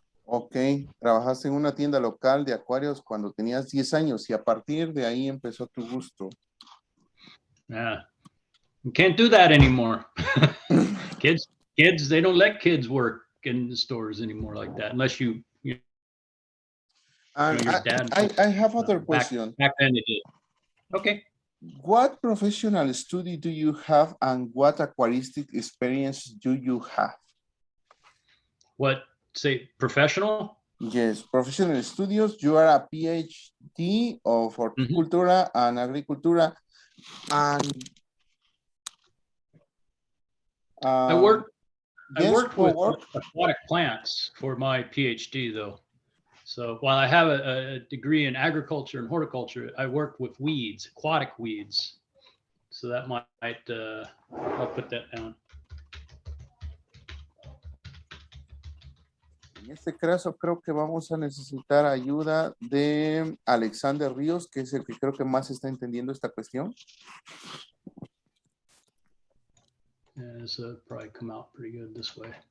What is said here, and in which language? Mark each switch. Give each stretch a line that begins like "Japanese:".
Spanish: Ok, trabajaste en una tienda local de acuarios cuando tenías 10 años y a partir de ahí empezó tu gusto.
English: Yeah, you can't do that anymore. kids, they don't let kids work in the stores anymore like that unless you your dad. I have other question. Back then it did. Okay. What professional study do you have and what aquaristic experience do you have? What, say, professional? Yes, professional studios. You are a PhD of horticultura and agricultura. And I worked with aquatic plants for my PhD though. So while I have a degree in agriculture and horticulture, I work with weeds, aquatic weeds. So that might, I'll put that down.
Spanish: En este caso creo que vamos a necesitar ayuda de Alexander Ríos, que es el que creo que más está entendiendo esta cuestión.
English: Yeah, this will probably come out pretty good this way.